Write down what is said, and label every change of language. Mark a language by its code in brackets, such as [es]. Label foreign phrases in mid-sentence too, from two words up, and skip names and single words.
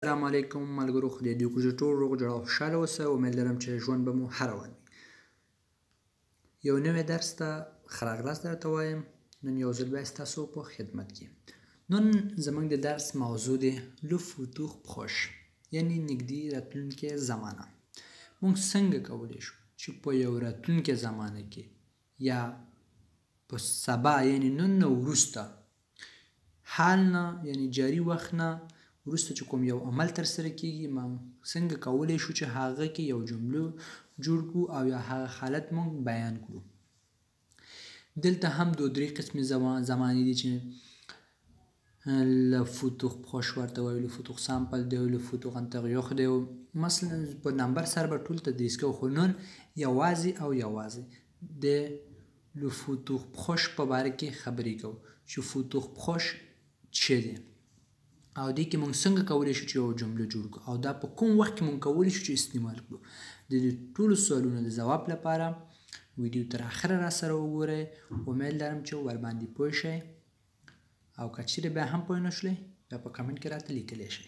[ps] السلام علیکم ملګرو، خدای دې وکړي چې ټول روغ جوړ او خوشحاله اوسه. امید لرم چې ژوند به مو ښه روان وي. یو نوی درس ته ښه راغلاست درته وایم. نن یو ځل بیا ستاسو په خدمت کې. نن زموږ د درس موضوع دی [fr] le futur proche, [ps] یعنی نږدې راتلونکې زمانه. موږ څنګه کولی شو چې په یو راتلونکې زمانه کې یا په سبا یعنی نن نه وروسته حال نه یعنی جاري وخت نه وروسته چې کوم یو عمل ترسره کېږي موږ څنګه کولی شو چې هغه کې یو جمله جوړ کړو او یا هغه حالت موږ بیان کړو. دلته هم دو درې قسمې زمانې دي چې [fr] le futur proche [ps] ورته وایي، [fr] le futur simple [ps] دی، [fr] le futur antérieur [ps] دی. مثلا په نمبر سره به ټول تدریس کوو، خو نن یوازې د [fr] le futur proche [ps] په باره کې خبرې کوو چې [fr] futur proche [ps] څه دی او دې کې موږ څنګه کولی شو چې یو جمله جوړ کړو او دا په کوم وخت کې موږ کولی شو چې استعمال کړو. د دې ټولو سوالونو د ځواب لپاره ویډیو تر اخره را سره وګورئ. امید لرم چې ورباندې پوه شئ او که چیرې بیا هم پوه نه شئ بیا په کمنټ کې راته لیکلی شئ.